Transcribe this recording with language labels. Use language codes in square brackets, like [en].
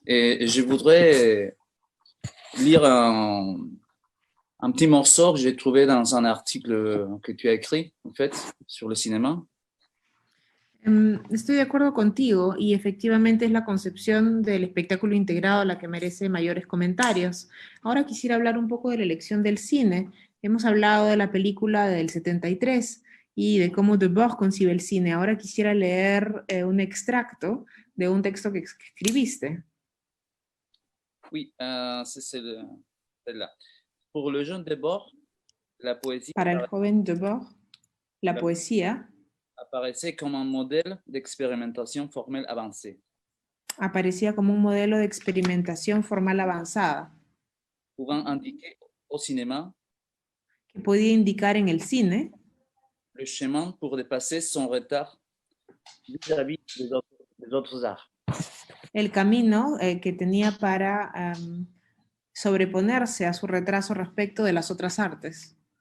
[fr] Et je voudrais lire un petit morceau que j'ai trouvé dans un article que tu as écrit, en fait, sur le cinéma. [es] Estoy de acuerdo contigo y efectivamente es la concepción del espectáculo integrado la que merece mayores comentarios. Ahora quisiera hablar un poco de la elección del cine. Hemos hablado de la película del 73 y de cómo Debord concibe el cine. Ahora quisiera leer un extracto de un texto que escribiste. [fr] Oui, c'est celle-là. Pour le jeune Debord, la poésie [es] Para el joven Debord, la poesía [fr] apparaissait comme un modèle d'expérimentation formelle avancée. [es] Aparecía como un modelo de experimentación formal avanzada, [fr] pouvant indiquer au cinéma [es] que podía indicar en el cine [fr] le chemin pour dépasser son retard vis-à-vis des autres arts. [es] el camino que tenía para sobreponerse a su retraso respecto de las otras artes.